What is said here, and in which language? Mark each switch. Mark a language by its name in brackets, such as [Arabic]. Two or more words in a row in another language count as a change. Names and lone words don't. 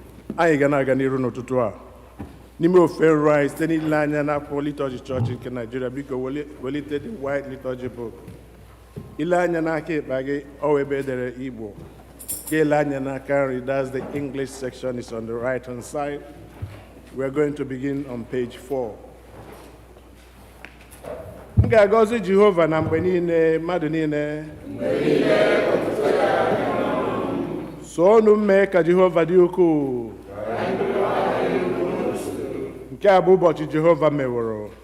[Igbo] anyị ga na-aga n'iru n'ụtụtụ a n'ime ofe nrụ anyị site n'ile anya n'akwụkwọ liturgy chọọchị nke Nigeria. Biko welite [English] the white liturgy book, [Igbo] ile anya n'aka ịkpa gị ọ ebe edere Igbo, ga-ele anya n'aka nri, [English] that's the English section, is on the right hand side. We're going to begin on page 4. [Igbo] M ga-agọzi Jehova na mgbe niile, mmadụ niile soonu mee ka Jehova dị ukwuu. Nke a bụ ụbọchị Jehova meworo.